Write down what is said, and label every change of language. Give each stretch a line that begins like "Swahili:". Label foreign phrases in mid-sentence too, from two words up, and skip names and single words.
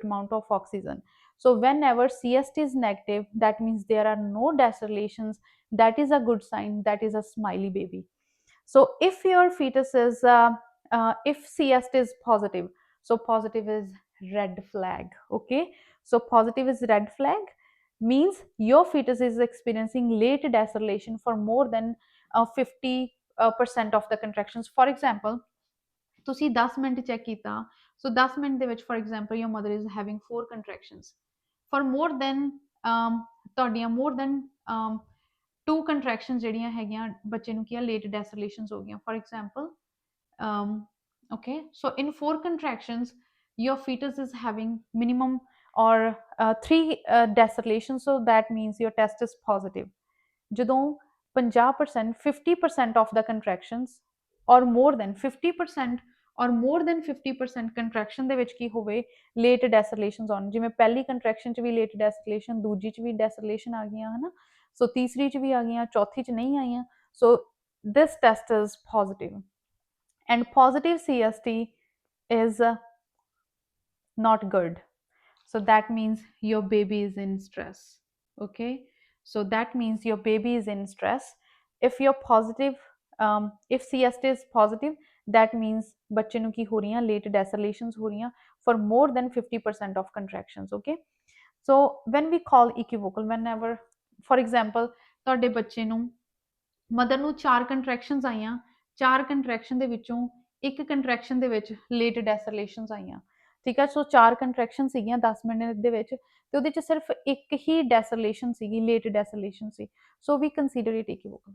English: amount of oxygen so whenever CST is negative that means there are no decelerations that is a good sign that is a smiley baby so if your fetus is if CST is positive so positive is red flag okay so positive is red flag means your fetus is experiencing late deceleration for more than 50% of the contractions for example
Punjabi: ਤੁਸੀਂ 10 ਮਿੰਟ ਚੈੱਕ ਕੀਤਾ ਸੋ 10 ਮਿੰਟ ਦੇ ਵਿੱਚ
English: for example your mother is having 4 contractions for more than ਤੁਹਾਡੀਆਂ more than 2
Punjabi: ਕੰਟਰੈਕਸ਼ਨ ਜਿਹੜੀਆਂ ਹੈਗੀਆਂ ਬੱਚੇ ਨੂੰ ਕੀ ਆ ਲੇਟ ਡੈਸਲੇਸ਼ਨਸ ਹੋ ਗਈਆਂ,
English: for example okay, so in 4 contractions your fetus is having minimum or 3 decelerations, so that means your test is positive.
Punjabi: ਜਦੋਂ 50% 50%
English: of the contractions or more than 50% or more than 50% contraction
Punjabi: ਦੇ ਵਿੱਚ ਕੀ ਹੋਵੇ
English: late decelerations
Punjabi: ਆਉਣ, ਜਿਵੇਂ ਪਹਿਲੀ ਕੰਟਰੈਕਸ਼ਨ ਚ ਵੀ
English: late deceleration,
Punjabi: ਦੂਜੀ ਚ ਵੀ ਡੈਸਲੇਸ਼ਨ ਆ ਗਈਆਂ ਹਨਾ, ਸੋ ਤੀਸਰੀ ਚ ਵੀ ਆ ਗਈਆਂ, ਚੌਥੀ ਚ ਨਹੀਂ ਆਈਆਂ, ਸੋ
English: this test is positive, and positive CST is not good, so that means your baby is in stress. Okay, so that means your baby is in stress. If you're positive, if CST is positive, that means
Punjabi: ਬੱਚੇ ਨੂੰ ਕੀ ਹੋ ਰਹੀਆਂ
English: late decelerations
Punjabi: ਹੋ ਰਹੀਆਂ
English: for more than 50% of contractions. Okay, so when we call equivocal, whenever for example
Punjabi: ਤੁਹਾਡੇ ਬੱਚੇ ਨੂੰ ਮਦਰ ਨੂੰ 4 ਕੰਟਰੈਕਸ਼ਨਸ ਆਈਆਂ, 4 ਕੰਟਰੈਕਸ਼ਨ ਦੇ ਵਿੱਚੋਂ ਇੱਕ ਕੰਟਰੈਕਸ਼ਨ ਦੇ ਵਿੱਚ
English: late decelerations
Punjabi: ਆਈਆਂ, ਠੀਕ ਹੈ, ਸੋ 4 ਕੰਟਰੈਕਸ਼ਨ ਸੀਗੀਆਂ 10 ਮਿੰਟ ਦੇ ਵਿੱਚ ਤੇ ਉਹਦੇ ਚ ਸਿਰਫ ਇੱਕ ਹੀ ਡੈਸਲੇਸ਼ਨ ਸੀਗੀ,
English: late deceleration
Punjabi: ਸੀ, ਸੋ
English: we consider it equivocal.